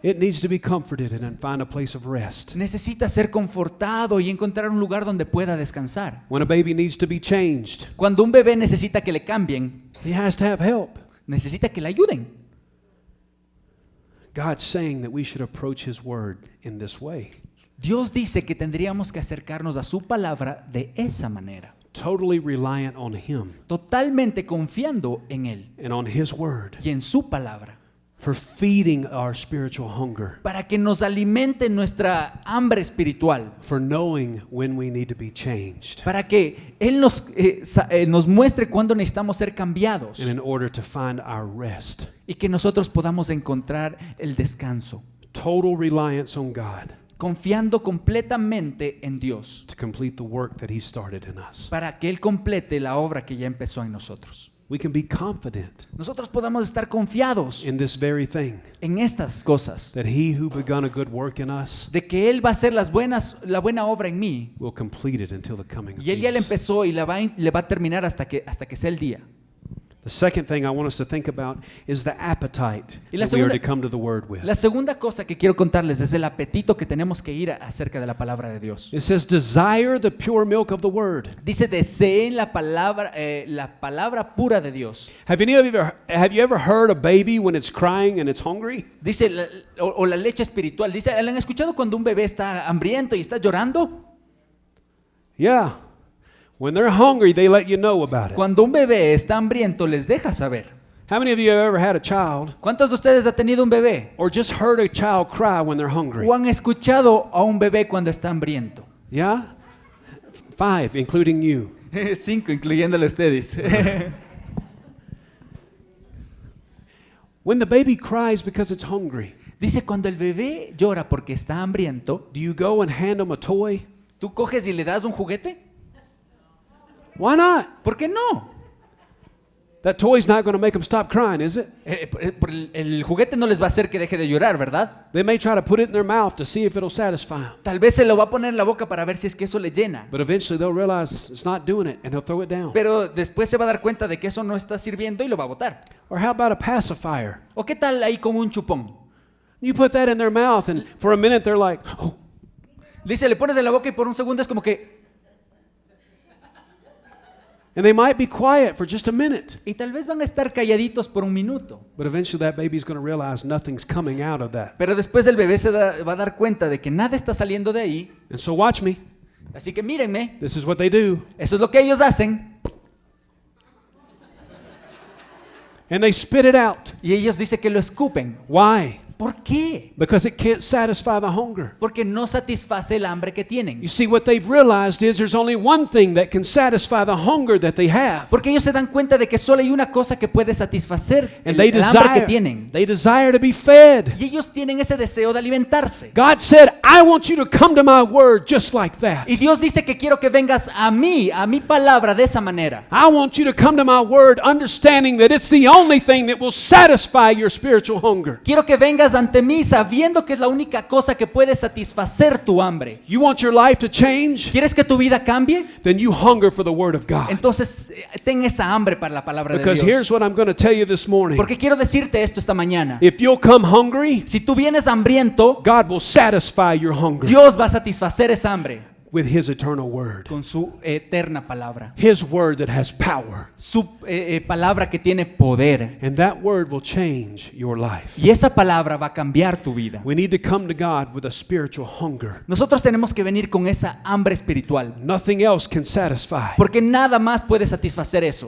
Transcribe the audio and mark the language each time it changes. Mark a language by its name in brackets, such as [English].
[English] it needs to be comforted and then find a place of rest. [Spanish] necesita ser confortado y encontrar un lugar donde pueda descansar. [English] When a baby needs to be changed, [Spanish] Cuando un bebé necesita que le cambien, [English] he has to have help. [Spanish] necesita que le ayuden. [English] God's saying that we should approach His Word in this way. [Spanish] Dios dice que tendríamos que acercarnos a su palabra de esa manera, [English] Totally reliant on Him [Spanish] totalmente confiando en Él [English] and on His Word [Spanish] y en su palabra, [English] for feeding our spiritual hunger, [Spanish] para que nos alimente nuestra hambre espiritual, [English] for knowing when we need to be changed, [Spanish] para que Él nos muestre cuándo necesitamos ser cambiados [English] and in order to find our rest. [Spanish] y que nosotros podamos encontrar el descanso, [English] Total reliance on God [Spanish] confiando completamente en Dios, [English] to complete the work that He started in us. [Spanish] para que Él complete la obra que ya empezó en nosotros. [English] We can be confident [Spanish] Nosotros podamos estar confiados [English] in this very thing, [Spanish] en estas cosas, [English] that He who begun a good work in us [Spanish] de que Él va a hacer la buena obra en mí, [English] will complete it until the coming of [Spanish] y Él ya le [English] Jesus. [Spanish] empezó y le va a terminar hasta que sea el día. [English] The second thing I want us to think about is the appetite [Spanish] Y la [English] that we are [Spanish] segunda- [English] to come to the Word with. [Spanish] La segunda cosa que quiero contarles es el apetito que tenemos que ir acerca de la palabra de Dios. [English] It says, desire the pure milk of the Word. [Spanish] Dice, deseen la palabra pura de Dios. [English] Have you ever heard a baby when it's crying and it's hungry? [Spanish] Dice, o la leche espiritual. Dice, ¿han escuchado cuando un bebé está hambriento y está llorando? [English] Yeah. When they're hungry, they let you know about it. [Spanish] Cuando un bebé está hambriento, les deja saber. [English] How many of you have ever had a child [Spanish] ¿Cuántos de ustedes han tenido un bebé? [English] or just heard a child cry when they're hungry? [Spanish] ¿O han escuchado a un bebé cuando está hambriento? [English] Yeah? 5, including you. [Spanish] 5, incluyéndole a ustedes. [English] When the baby cries because it's hungry, [Spanish] Dice, cuando el bebé llora porque está hambriento, [English] do you go and hand them a toy? [Spanish] ¿tú coges y le das un juguete? [English] Why not? [Spanish] ¿Por qué no? [English] That toy's not going to make them stop crying, is it? [Spanish] El juguete no les va a hacer que deje de llorar, ¿verdad? [English] They may try to put it in their mouth to see if it'll satisfy them. [Spanish] Tal vez se lo va a poner en la boca para ver si es que eso le llena. [English] But eventually they'll realize it's not doing it and they'll throw it down. [Spanish] Pero después se va a dar cuenta de que eso no está sirviendo y lo va a botar. [English] Or how about a pacifier? [Spanish] ¿O qué tal ahí con un chupón? [English] You put that in their mouth and for a minute they're like, oh, [Spanish] Dice, le pones en la boca y por un segundo es como que... [English] and they might be quiet for just a minute. [Spanish] Y tal vez van a estar calladitos por un minuto. [English] But eventually that baby's going to realize nothing's coming out of that. [Spanish] Pero después el bebé va a dar cuenta de que nada está saliendo de ahí. [English] And so watch me. [Spanish] Así que mírenme, [English] This is what they do. [Spanish] eso es lo que ellos hacen. [English] And they spit it out. [Spanish] Y ellos dicen que lo escupen. [English] Why? [Spanish] ¿Por qué? [English] Because it can't satisfy the hunger. [Spanish] Porque no satisface el hambre que tienen. [English] You see, what they've realized is there's only one thing that can satisfy the hunger that they have. [Spanish] Porque ellos se dan cuenta de que solo hay una cosa que puede satisfacer [English] And [Spanish] el hambre que tienen. [English] they desire to be fed. [Spanish] Y ellos tienen ese deseo de alimentarse. [English] God said, I want you to come to my word just like that. [Spanish] Y Dios dice que quiero que vengas a mi palabra de esa manera. [English] I want you to come to my word understanding that it's the only thing that will satisfy your spiritual hunger. [Spanish] Quiero que vengas ante mí sabiendo que es la única cosa que puede satisfacer tu hambre. [English] You want your life to change? [Spanish] ¿Quieres que tu vida cambie? [English] Then you hunger for the word of God. [Spanish] Entonces ten esa hambre para la palabra de [English] Because here's [Spanish] Dios. [English] what I'm going to tell you this morning. [Spanish] Porque quiero decirte esto esta mañana. [English] If you'll come hungry, [Spanish] Si tú vienes hambriento, [English] God will satisfy your hunger [Spanish] Dios va a satisfacer esa hambre [English] with his eternal word. [Spanish] con su eterna palabra. [English] His word that has power. [Spanish] Su palabra que tiene poder. [English] And that word will change your life. [Spanish] Y esa palabra va a cambiar tu vida. [English] We need to come to God with a spiritual hunger. [Spanish] Nosotros tenemos que venir con esa hambre espiritual. [English] Nothing else can satisfy. [Spanish] Porque nada más puede satisfacer eso.